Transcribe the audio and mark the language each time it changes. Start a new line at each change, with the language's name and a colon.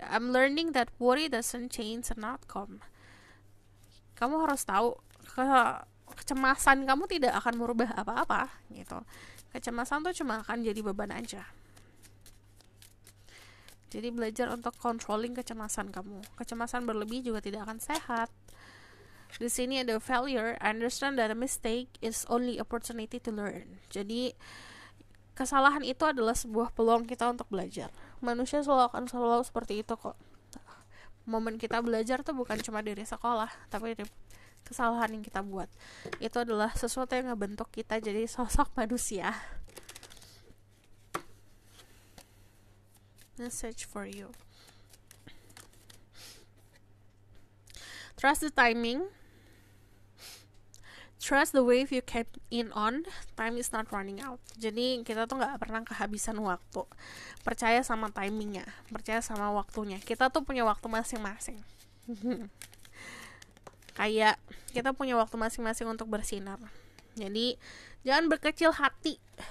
English: I'm learning that worry doesn't change an outcome.
Indonesian: Kamu harus tahu kecemasan kamu tidak akan merubah apa-apa gitu. Kecemasan tuh cuma akan jadi beban aja. Jadi belajar untuk controlling kecemasan kamu. Kecemasan berlebih juga tidak akan sehat. Di sini ada failure.
English: I understand that a mistake is only opportunity to learn.
Indonesian: Jadi kesalahan itu adalah sebuah peluang kita untuk belajar. Manusia selalu seperti itu kok. Momen kita belajar tuh bukan cuma dari sekolah, tapi dari kesalahan yang kita buat. Itu adalah sesuatu yang ngebentuk kita jadi sosok manusia.
English: Message for you. Trust the timing. Trust the wave you came in on. Time is not running out.
Indonesian: Jadi kita tuh gak pernah kehabisan waktu. Percaya sama timingnya, percaya sama waktunya. Kita tuh punya waktu masing-masing. Kayak kita punya waktu masing-masing untuk bersinar. Jadi jangan berkecil hati.